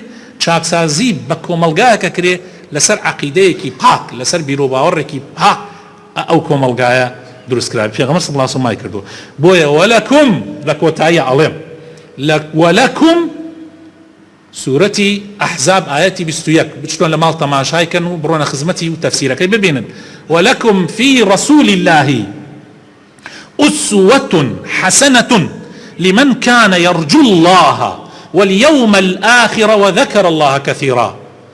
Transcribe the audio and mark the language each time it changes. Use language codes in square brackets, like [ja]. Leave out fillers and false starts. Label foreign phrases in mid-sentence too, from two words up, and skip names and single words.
[ckb] چاکسازی بە کۆمەلگایەکە کرێ لەسەر عەقیدەیەکی پاک، لەسەر بیر و باوەڕێکی پاک ئەو کۆمەلگایە دروست کرا. پێغەمبەر [ar] صلی الله علیه وسلم [ckb] کردو. بۆیە وەلەکم لە کۆتاییە ئەڵێم وەلەکم سورەتی ئەحزاب ئاەتی 21 بچتۆن لە ماڵ تەماشایکەن و بڕۆنە خزمەتی و تەفسیرەکەی ببینن. [ar] وەلەکم فی رەسوول الله أسوة حسنة لمن كان يرجو الله واليوم الآخر وذكر الله كثيرا.